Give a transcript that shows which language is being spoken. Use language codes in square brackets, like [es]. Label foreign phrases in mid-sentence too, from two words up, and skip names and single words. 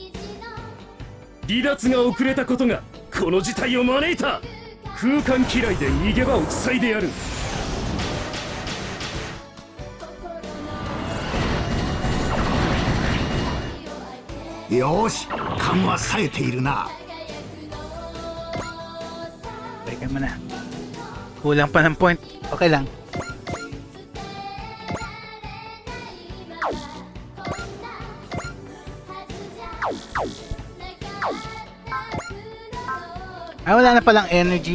[ja] 離脱が遅れたことがこの事態を招いた。空間嫌いで逃げ場を塞いでやる。よし、勘は冴えているな。 [tl] Balikan mo na. Kulang pa ng point. Okay lang. Ah, wala na palang energy.